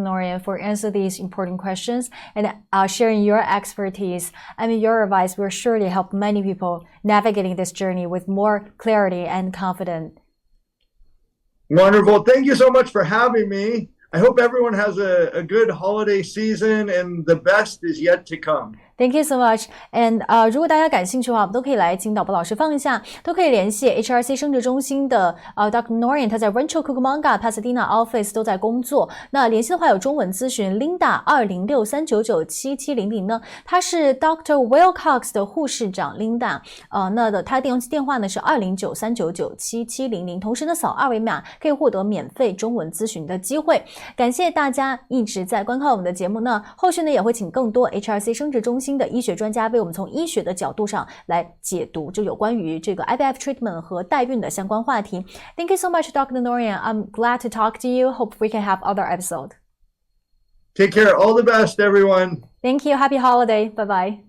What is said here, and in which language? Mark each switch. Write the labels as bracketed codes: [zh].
[en] Norian, for answering these important questions and sharing your expertise. I mean, your advice will surely help many people navigating this journey with more clarity and confidence. Wonderful. Thank you so much for having me. I hope everyone has a good holiday season, and the best is yet to come. Thank you so much. [zh] And 如果大家感兴趣的话，我们都可以来请导播老师放一下，都可以联系 HRC 生殖中心的Dr. Norian， 他在 Rancho Cucamonga Pasadena Office 都在工作。那联系的话有中文咨询 Linda 206-399-7700呢，他是 Dr. Wilcox 的护士长 Linda， 他的电话呢是209-399-7700，同时呢扫二维码可以获得免费中文咨询的机会。感谢大家一直在观看我们的节目呢，后续呢也会请更多 HRC 生殖中心的医学专家为我们从医学的角度上来解读就有关于这个 IVF treatment 和代孕的相关话题。 [en] Thank you so much, Dr. Norian. I'm glad to talk to you. Hope we can have other episodes. Take care. All the best, everyone. Thank you. Happy holiday. Bye-bye.